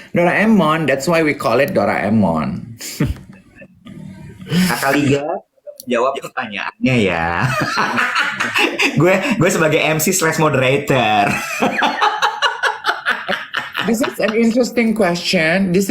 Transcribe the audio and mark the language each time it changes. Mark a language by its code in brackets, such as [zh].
[en] Doraemon, that's why we call it Doraemon. [id] Kakak Liga jawab pertanyaannya ya. gue sebagai MC / moderator. [en] This is an interesting question.